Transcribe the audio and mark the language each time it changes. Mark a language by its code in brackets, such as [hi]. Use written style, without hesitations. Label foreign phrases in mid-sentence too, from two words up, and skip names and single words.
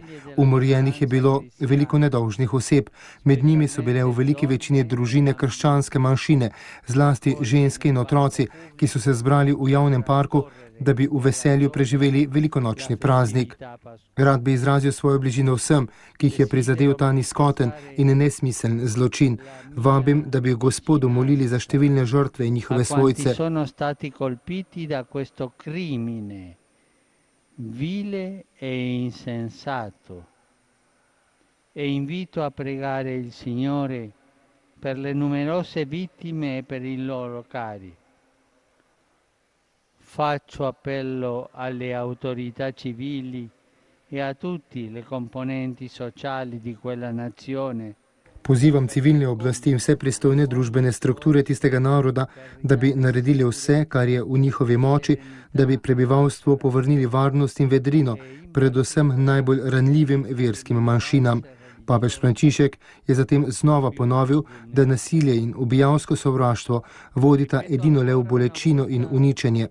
[sl] Umorjenih je bilo veliko nedolžnih oseb, med njimi so bile v veliki večini družine krščanske manjšine, zlasti ženske in otroci, ki so se zbrali v javnem parku, da bi v veselju preživeli velikonočni praznik. Rad bi izrazil svojo bližino vsem, ki jih je prizadel ta nizkoten in nesmiseln zločin. Vabim, da bi Gospodu molili za številne žrtve in njihove svojce. [it] Vile e insensato. E invito a pregare il Signore per le numerose vittime e per i loro cari. Faccio appello alle autorità civili e a tutte le componenti sociali di quella nazione. [sl] Pozivam civilne oblasti in vse pristojne družbene strukture tistega naroda, da bi naredili vse, kar je v njihovi moči, da bi prebivalstvu povrnili varnost in vedrino, predvsem najbolj ranljivim verskim manjšinam. Papež Frančišek je zatem znova ponovil, da nasilje in ubijalsko sovraštvo vodita edino le v bolečino in uničenje.